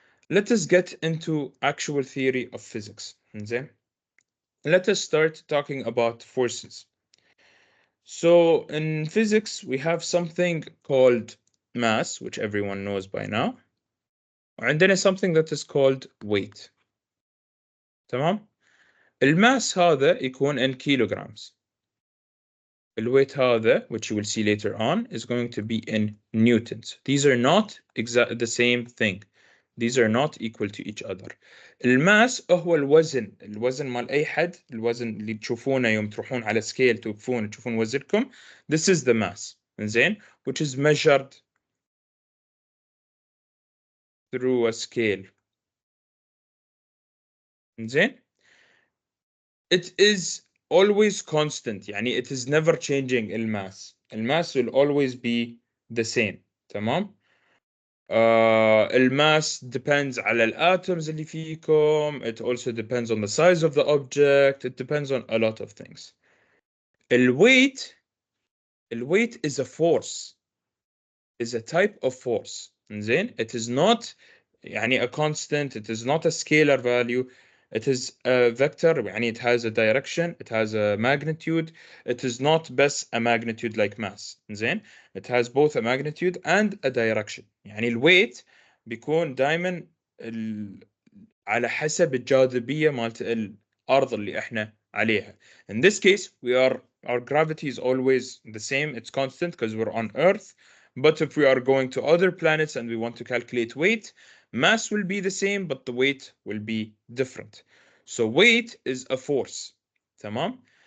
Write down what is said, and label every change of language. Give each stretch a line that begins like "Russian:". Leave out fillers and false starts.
English: Let us get into actual theory of physics.
Arabic: زين.
English: Let us start talking about forces. So in physics, we have something called mass, which everyone knows by now. And then something that is called weight.
Arabic: تمام؟ الماس هذا يكون
English: in kilograms.
Arabic: الويت هذا,
English: which you will see later on, is going to be in newtons. These are not exactly the same thing. These are not equal to each other.
Arabic: الماس هو الوزن مال أي حد. الوزن اللي تشوفونه يوم تروحون على سكيل توقفون تشوفون وزنكم.
English: This is the mass.
Arabic: إنزين.
English: Which is measured through a scale.
Arabic: إنزين.
English: It is always constant. يعني it is never changing الماس. الماس will always be the same.
Arabic: تمام. الماس depends على الatoms اللي فيكم.
English: It also depends on the size of the object. It depends on a lot of things. الويت is a force, is a type of force.
Arabic: زين.
English: It is not يعني a constant. It is not a scalar value. It is a vector. يعني it has a direction. It has a magnitude. It is not بس a magnitude like mass.
Arabic: زين.
English: It has both a magnitude and a direction.
Arabic: يعني الويت بيكون دائما على حسب الجاذبية مالت الأرض اللي احنا عليها.
English: In this case, our gravity is always the same. It's constant because we're on Earth. But if we are going to other planets and we want to calculate weight, mass will be the same, but the weight will be different. So weight is a force.
Arabic: تمام?